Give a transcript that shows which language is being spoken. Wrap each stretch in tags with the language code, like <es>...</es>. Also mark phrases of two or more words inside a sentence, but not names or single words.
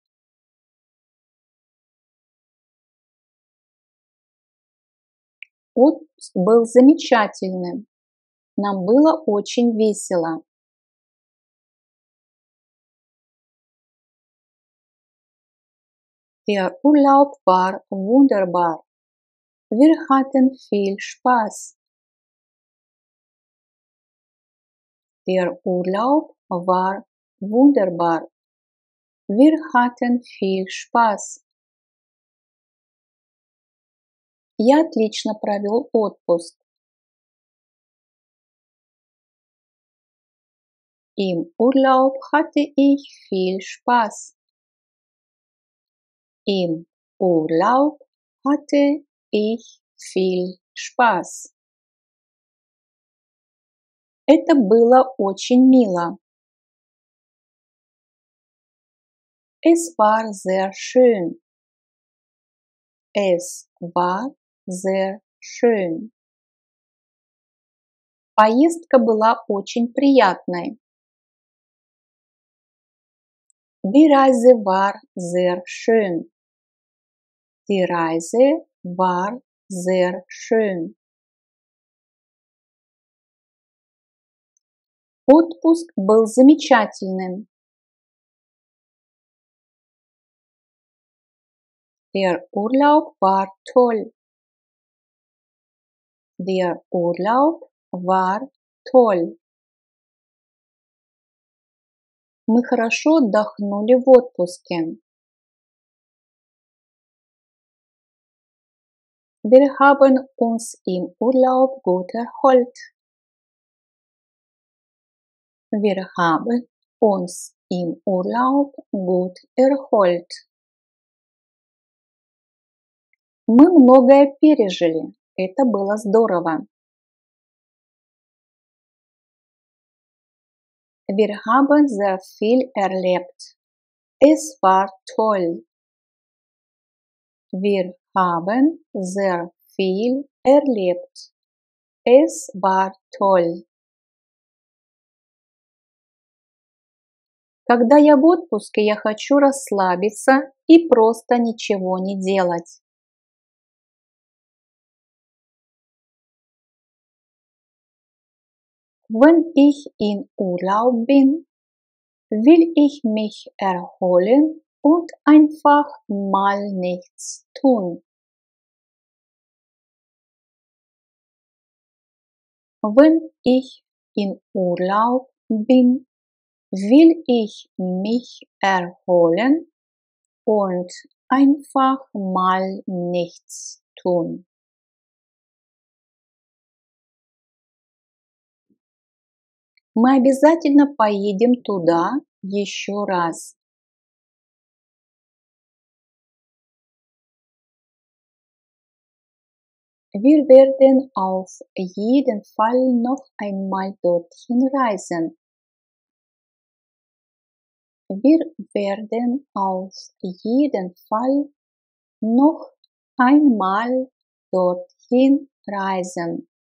<ru>Отпуск был замечательным. Нам было очень весело.</ru> <de>Der Urlaub war wunderbar. Wir hatten viel Spaß. Der Urlaub war wunderbar. Wir hatten viel Spaß.</de> <ru>Я отлично провел отпуск.</ru> <de>Im Urlaub hatte ich viel Spaß. Im Urlaub hatte ich viel Spaß.</de> <ru>Это было очень мило.</ru> <de>Es war sehr schön. Es war sehr schön.</de> <ru>Поездка была очень приятной.</ru> <de>Die Reise war sehr schön. Die Reise war sehr schön.</de> <ru>Отпуск был замечательным.</ru> <de>Der Urlaub war toll. Der Urlaub war toll.</de> <ru>Мы хорошо отдохнули в отпуске.</ru> <de>Wir haben uns im Urlaub gut erholt. Wir haben uns im Urlaub gut erholt.</de> <ru>Мы многое пережили. Это было здорово.</ru> <de>Wir haben sehr viel erlebt. Es war toll. Wir haben sehr viel erlebt. Es war toll.</de> <ru>Когда я в отпуске, я хочу расслабиться и просто ничего не делать.</ru> <de>Wenn ich in Urlaub bin, will ich mich erholen und einfach mal nichts tun. Wenn ich in Urlaub bin, will ich mich erholen und einfach mal nichts tun.</de> <ru>Мы обязательно поедем туда еще раз.</ru> <de>Wir werden auf jeden Fall noch einmal dorthin reisen. Wir werden auf jeden Fall noch einmal dorthin reisen.</de>